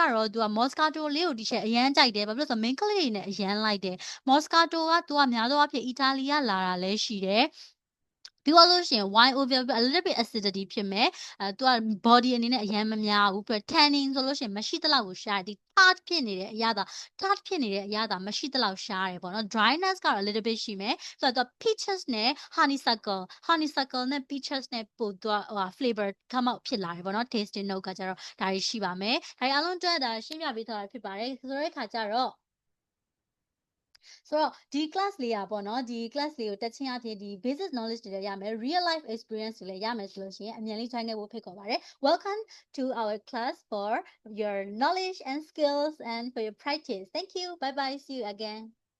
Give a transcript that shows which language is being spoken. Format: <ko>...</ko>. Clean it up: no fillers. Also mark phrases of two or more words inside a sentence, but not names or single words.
<my>တော့သူက Moscato လေးကိုဒီချက်အရန်ကြိုက်တယ်ဘာဖြစ်လို့ဆိုတော့ main ကလေးတွေနဲ့အရန်လိုက်တယ် Moscato ကသူကများသောအားဖြင့်အီတာလီကလာတာ လည်းရှိတယ်ပြီးတော့လို့ရှိရင်</my> <en>wine over a little bit acidity</en> <my>ဖြစ်မယ်သူက body အနေနဲ့အရန်မများဘူးပြီးတော့ tannin ဆိုလို့ရှိရင်မရှိသလောက်ကိုရှားတယ်ဒီ tart ဖြစ်နေတဲ့အရာသာမရှိသလောက်ရှားတယ်ပေါ့နော် dryness ကတော့</my> <en>a little bit</en> <my>ရှိမယ်ဆိုတော့ peaches နဲ့ honeysuckle နဲ့ peaches နဲ့ပို့သူက</my> <en>flavor come out</en> <my>ဖြစ်လာတယ်ပေါ့နော်</my> <en>tasting note</en> <my>ကကြတော့ဒါတွေရှိပါမယ်ဒါတွေအားလုံးအတွက်ဒါရှင်းပြပေးထားတာဖြစ်ပါတယ်ဆိုတဲ့အခါကျတော့ ဆိုတော့ဒီ class လေးอ่ะပေါ့နော်ဒီ class လေးကိုတက်ချင်းအဖြစ်ဒီ</my> <en>basic knowledge</en> <my>တွေလည်းရမယ်</my> <en>real life experience</en> <my>တွေလည်းရမယ်ဆိုလို့ရှိရင်အမြန်လေး join ခဲ့ဖို့ဖိတ်ခေါ်ပါတယ်</my> <en>welcome to our class for your knowledge and skills and for your practice thank you bye bye see you again</en>